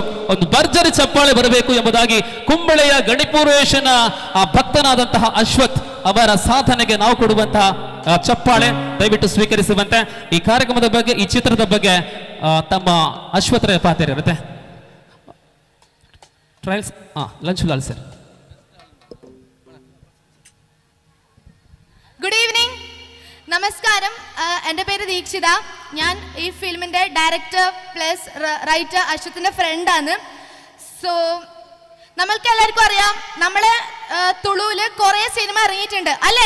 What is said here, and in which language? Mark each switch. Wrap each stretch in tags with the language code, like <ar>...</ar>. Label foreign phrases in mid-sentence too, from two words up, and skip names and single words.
<kn>ಒಂದು ಭರ್ಜರಿ ಚಪ್ಪಾಳೆ ಬರಬೇಕು ಎಂಬುದಾಗಿ ಕುಂಬಳೆಯ ಗಣಿಪೂರ್ವೇಶನ ಆ ಭಕ್ತನಾದಂತಹ ಅಶ್ವಥ್ ಅವರ ಸಾಧನೆಗೆ ನಾವು ಕೊಡುವಂತಹ ಚಪ್ಪಾಳೆ ದಯವಿಟ್ಟು ಸ್ವೀಕರಿಸುವಂತೆ ಈ ಕಾರ್ಯಕ್ರಮದ ಬಗ್ಗೆ ಈ ಚಿತ್ರದ ಬಗ್ಗೆ ತಮ್ಮ ಅಶ್ವತ್ಥ ಪಾತ್ರ ಇರುತ್ತೆ. ಟ್ರಯಲ್ಸ್ ಲಂಚುಲಾಲ್ ಸರ್.</kn> <en>good evening,</en> <ml>നമസ്കാരം. എൻ്റെ പേര് ദീക്ഷിത. ഞാൻ ഈ ഫിലിമിൻ്റെ</ml> <en>director plus writer</en> <ml>അശ്വത്തിൻ്റെ ഫ്രണ്ടാണ്. സോ നമ്മൾക്ക് എല്ലാവർക്കും അറിയാം, നമ്മൾ തുളുവിൽ കുറേ സിനിമ ഇറങ്ങിയിട്ടുണ്ട് അല്ലേ?</ml>